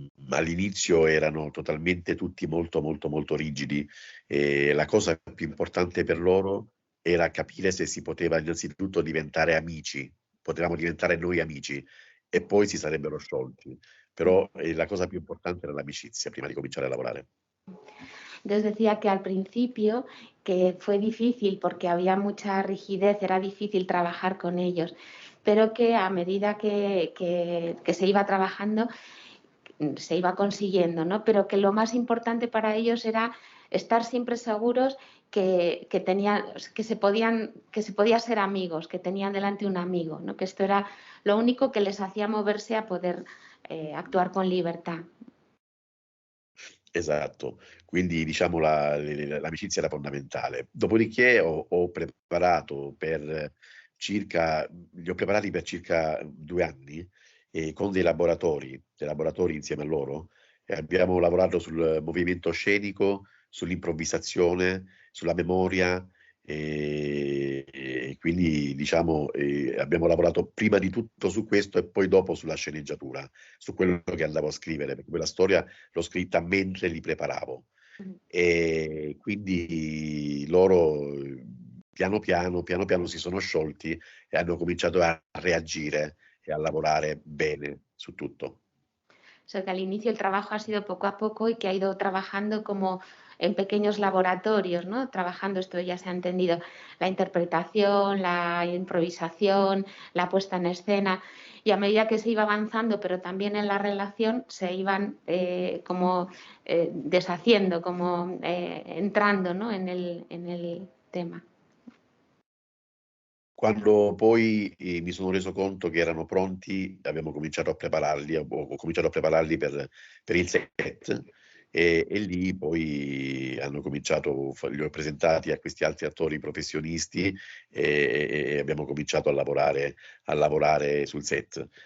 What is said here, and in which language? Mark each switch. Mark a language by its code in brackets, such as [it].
[it] All'inizio erano totalmente tutti molto, molto, molto rigidi. La cosa più importante per loro era capire se si poteva innanzitutto diventare amici, potevamo diventare noi amici e poi si sarebbero sciolti. Però la cosa più importante era l'amicizia prima di cominciare a lavorare. [es] Entonces decía que al principio que fue difícil porque había mucha rigidez, era difícil trabajar con ellos, pero que a medida que se iba trabajando se iba consiguiendo, ¿no? Pero que lo más importante para ellos era estar siempre seguros que se podía ser amigos, que tenían delante un amigo, ¿no? Que esto era lo único que les hacía moverse a poder actuar con libertad. [it] Esatto, quindi diciamo l'amicizia era fondamentale. Dopodiché ho preparato per circa, li ho preparati per circa 2 anni con dei laboratori insieme a loro e abbiamo lavorato sul movimento scenico, sull'improvvisazione, sulla memoria e quindi diciamo abbiamo lavorato prima di tutto su questo e poi dopo sulla sceneggiatura, su quello che andavo a scrivere, perché quella storia l'ho scritta mentre li preparavo e quindi loro piano piano si sono sciolti e hanno cominciato a reagire e a lavorare bene su tutto. [es] O sea, que al inicio el trabajo ha sido poco a poco y que ha ido trabajando como en pequeños laboratorios, ¿no? Trabajando, esto ya se ha entendido, la interpretación, la improvisación, la puesta en escena. Y a medida que se iba avanzando, pero también en la relación, se iban como deshaciendo, como entrando, ¿no? en el tema. [it] Quando poi mi sono reso conto che erano pronti, abbiamo cominciato a prepararli, ho cominciato a prepararli per il set e lì poi hanno cominciato, li ho presentati a questi altri attori professionisti e abbiamo cominciato a lavorare sul set.